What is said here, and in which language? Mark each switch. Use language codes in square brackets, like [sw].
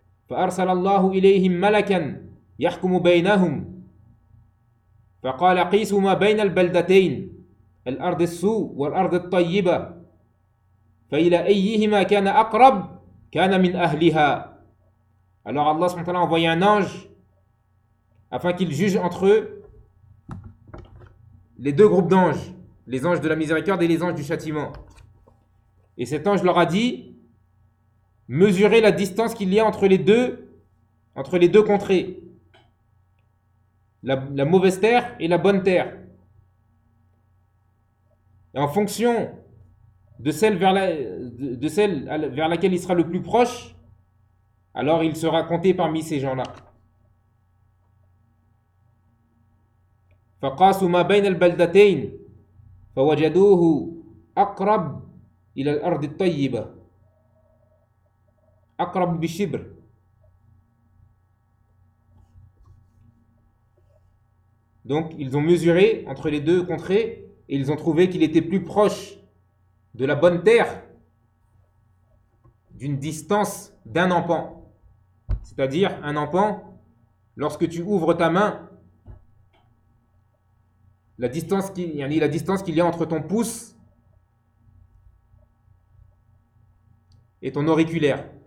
[ar] فأرسل الله إليهم ملكا يحكم بينهم فقال قيسوا ما بين البلدتين الأرض السوء والأرض الطيبة فإلى أيهما كان أقرب كان من أهلها. [fr] Alors Allah subhanahu wa ta'ala a envoyé un ange afin qu'il juge entre eux les deux groupes d'anges, les anges de la miséricorde et les anges du châtiment. Et cet ange leur a dit, mesurez la distance qu'il y a entre les deux contrées, la mauvaise terre et la bonne terre. Et en fonction de celle vers laquelle il sera le plus proche, alors il sera compté parmi ces gens-là. [ar] فقاسوا ما بين البلدتين فوجدوه أقرب إلى الأرض الطيبة أقرب بشبر. [fr] Donc ils ont mesuré entre les deux contrées et ils ont trouvé qu'il était plus proche de la bonne terre d'une distance d'un empan. C'est-à-dire un empan, lorsque tu ouvres ta main, la distance qu'il y a entre ton pouce et ton auriculaire.